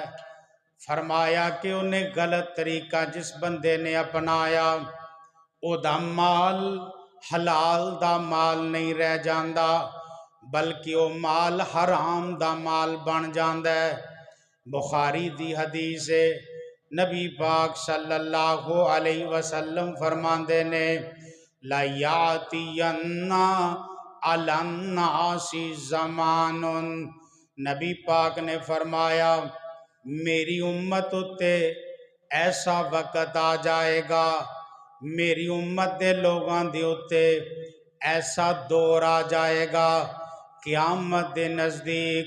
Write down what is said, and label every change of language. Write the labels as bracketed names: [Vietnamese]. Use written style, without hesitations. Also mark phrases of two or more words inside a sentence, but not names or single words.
[Punjabi] فرمایا کہ انہیں غلط طریقہ جس بندے نے اپنایا، اوہدا مال حلال دا مال نہیں رہ جاندا، بلکہ وہ مال حرام دا مال بن جاندا ہے. بخاری دی حدیث ہے، نبی پاک صلی اللہ علیہ وسلم فرماندے نے, [Arabic] لا يأتين على الناس زمان, [Punjabi] نبی پاک نے فرمایا میری امت اتے ایسا وقت آ جائے گا، میری امت دے لوکاں دے اتے ایسا دور آ جائے گا، قیامت دے نزدیک.